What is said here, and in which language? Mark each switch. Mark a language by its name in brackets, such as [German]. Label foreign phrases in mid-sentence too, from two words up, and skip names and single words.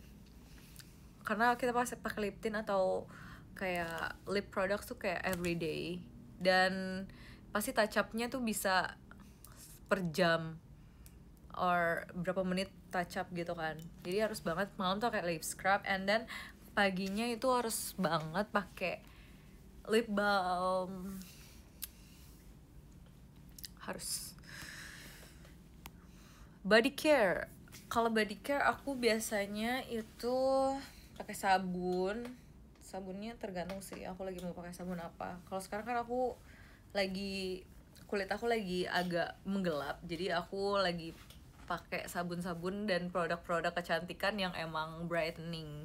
[Indonesian] Karena kita pasti pakai [English] lip tint [Indonesian] atau kayak [English] lip products [Indonesian] tuh kayak everyday, dan pasti [English] touch up-nya [Indonesian] tuh bisa per jam or berapa menit [English] touch up [Indonesian] gitu kan. Jadi harus banget malam tuh kayak [English] lip scrub, and then [Indonesian] paginya itu harus banget pakai [English] lip balm. [Indonesian] Harus. [English] Body care. [Indonesian] Kalau [English] body care [Indonesian] aku biasanya itu pakai sabun. Sabunnya tergantung sih aku lagi mau pakai sabun apa. Kalau sekarang kan aku kulit aku lagi agak menggelap, jadi aku lagi pakai sabun-sabun dan produk-produk kecantikan yang emang brightening.